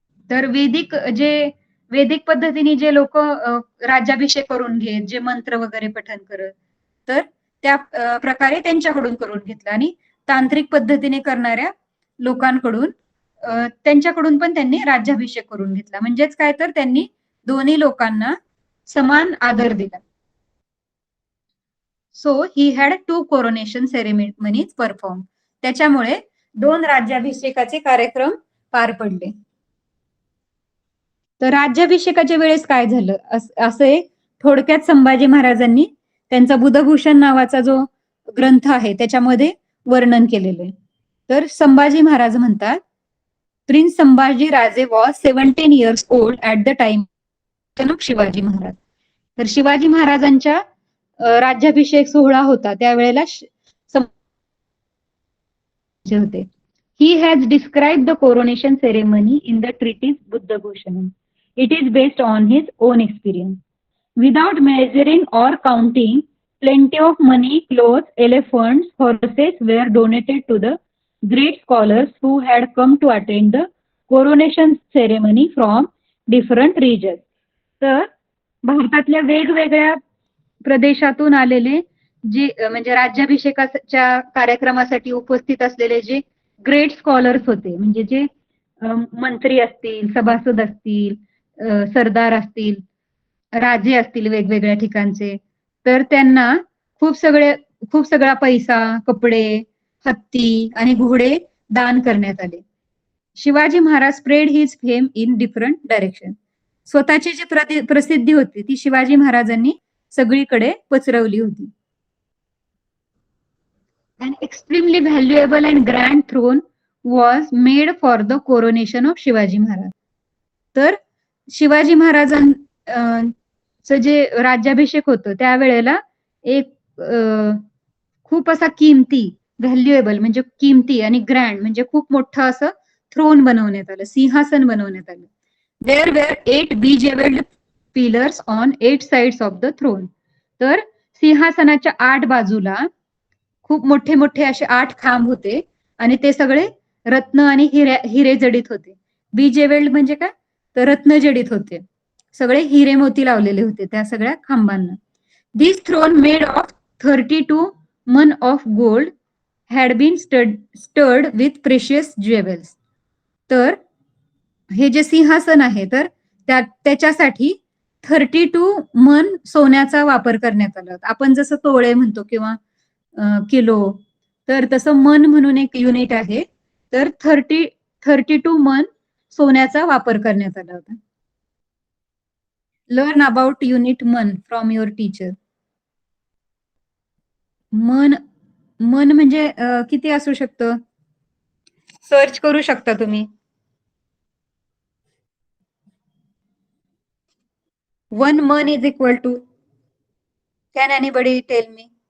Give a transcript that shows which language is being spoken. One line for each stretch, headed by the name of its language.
Marathi: तर वैदिक पद्धतीने जे लोक राज्याभिषेक करून घेत, जे मंत्र वगैरे पठण करत, तर त्या प्रकारे त्यांच्याकडून करून घेतला. आणि तांत्रिक पद्धतीने करणाऱ्या लोकांकडून त्यांच्याकडून पण त्यांनी राज्याभिषेक करून घेतला. म्हणजेच काय, तर त्यांनी दोन्ही लोकांना समान आदर दिला.
English: So he had 2 coronation ceremonies perform.
Marathi: त्याच्यामुळे 2 राज्याभिषेकाचे कार्यक्रम पार पडले. तर राज्याभिषेकाच्या वेळेस काय झालं असे थोडक्यात संभाजी महाराजांनी त्यांचा बुधभूषण नावाचा जो ग्रंथ आहे त्याच्यामध्ये वर्णन केलेलं आहे. तर संभाजी महाराज म्हणतात,
English: Prince Sambhaji Raje was 17 years old at the time of Shivaji Maharaj.
Marathi: तर शिवाजी महाराजांच्या राज्याभिषेक सोहळा होता त्यावेळेला होते.
English: He has described the coronation ceremony in the treatise Buddhabhushanam. It is based on his own experience. Without measuring or counting, plenty of money, clothes, elephants, horses were donated to the great scholars who had come to attend the coronation ceremony from different regions.
Marathi: तर भारतातल्या वेगवेगळ्या प्रदेशातून आलेले जे म्हणजे राज्याभिषेकाच्या कार्यक्रमासाठी उपस्थित असलेले जे ग्रेट स्कॉलर्स होते, म्हणजे जे मंत्री असतील, सभासद असतील, सरदार असतील, राजे असतील वेगवेगळ्या ठिकाणचे, तर त्यांना खूप सगळा पैसा, कपडे, हत्ती आणि घोडे दान करण्यात आले. Shivaji Maharaj
English: Spread his fame in different direction.
Marathi: स्वतःची जी प्रसिद्धी होती ती शिवाजी महाराजांनी सगळीकडे पसरवली होती.
English: An extremely valuable and grand throne was made for the coronation of Shivaji Maharaj.
Marathi: तर शिवाजी महाराजांचं जे राज्याभिषेक होतं त्यावेळेला एक खूप असा किमती, व्हॅल्युएबल म्हणजे किमती आणि ग्रँड म्हणजे खूप मोठं असं थ्रोन बनवण्यात आलं, सिंहासन बनवण्यात आलं.
English: There were 8 beveled pillars on 8 sides of the throne.
Marathi: तर सिंहासनाच्या 8 बाजूला खूप मोठे मोठे असे 8 खांब होते आणि ते सगळे रत्न आणि हिरे जडित होते. बीजेवेल्ड म्हणजे काय, तर रत्न जडित होते, सगळे हिरे मोती लावलेले होते त्या सगळ्या खांबांना.
English: This throne made of 32 man of gold had been studded with precious jewels.
Marathi: तर हे जे सिंहासन आहे तर त्याच्यासाठी 32 मन सोन्याचा वापर करण्यात आला. आपण जसं तोळे म्हणतो किंवा किलो, तर तसं मन म्हणून एक युनिट आहे. तर 32 मन सोन्याचा वापर करण्यात आला होता.
English: Learn about unit man from your teacher.
Marathi: मन म्हणजे किती असू शकतं, सर्च करू शकता तुम्ही.
English: 1 man is equal to, can anybody tell me?